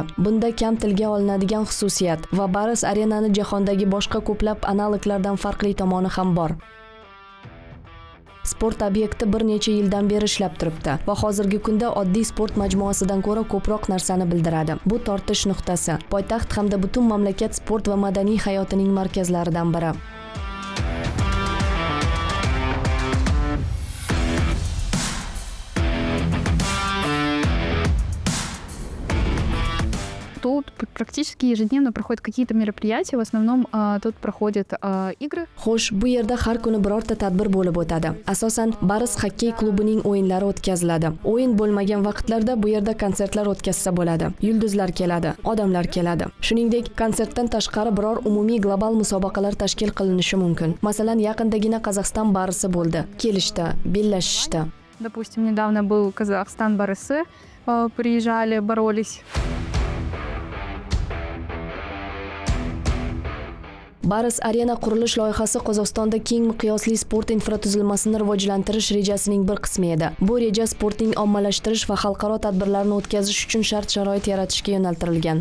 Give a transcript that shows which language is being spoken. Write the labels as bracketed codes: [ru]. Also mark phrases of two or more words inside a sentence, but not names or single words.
[uz] Bunda kam tilga olinadigan xususiyat va Baris arenani jahondagi boshqa ko'plab analoglardan farqli tomoni ham bor. Sport obyekti bir necha yildan beri ishlab turibdi va hozirgi kunda oddiy sport majmuasidan ko'ra ko'proq narsani bildiradi. Bu tortish nuqtasi, poytaxt hamda butun mamlakat sport va madaniy hayotining markazlaridan biri. [ru] Тут практически ежедневно проходят какие-то мероприятия. В основном тут проходят игры. [uz] Xo'sh, bu yerda har kuni birorta tadbir bo'lib o'tadi. Asosan Baris xokkey klubining o'yinlari o'tkaziladi. O'yin bo'lmagan vaqtlarda bu yerda konsertlar o'tkazsa bo'ladi. Yulduzlar keladi, odamlar keladi. Shuningdek, konsertdan tashqari biror umumiy global musobaqalar tashkil qilinishi mumkin. Masalan, yaqindagina Qozog'iston barisi bo'ldi. Kelishdi, bellashishdi. [ru] Допустим, недавно был Казахстан барысы. Приезжали, боролись. [uz] Baris Arena qurilish loyihasi Qozog'istonda keng miqyosli sport infratuzilmasini rivojlantirish rejasining bir qismi edi. Bu reja sportning ommalashtirish va xalqaro tadbirlarni o'tkazish uchun shart-sharoit yaratishga yo'naltirilgan.